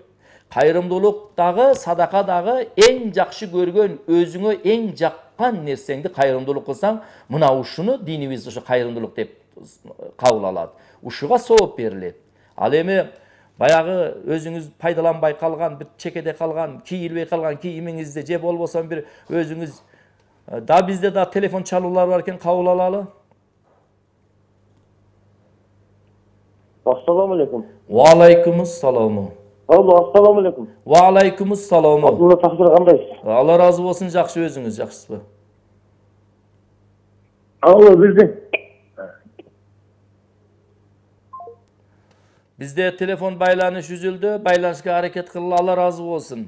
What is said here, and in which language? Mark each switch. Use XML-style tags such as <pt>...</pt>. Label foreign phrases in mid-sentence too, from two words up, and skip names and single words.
<ky>Кайрымдуулук дагы, садака дагы эң жакшы көргөн, өзүңө эң жаккан нерсеңди кайрымдуулук кылсаң, мына ушуну динибиз ошо кайрымдуулук деп кабыл алат. Ушуга сооп берилет. Ал эми баягы өзүңүз пайдаланбай калган, бир чекеде калган, кийилбей калган кийимиңизди же болбосо бир өзүңүз да бизде да телефон чалуулар бар экен, кабыл алалы.</ky> <ar>السلام عليكم. وعليكم السلام. Алло, السلام عليكم. وعليكم السلام.</ar> <ky>Абдулла тахсир кандайсыз? Алла разы болсун, жакшы, өзүңүз жакшысызбы? Алло, Bizde telefon байланыш үзүлдү, байланышка аракет кылалы, Алла разы болсун.</ky>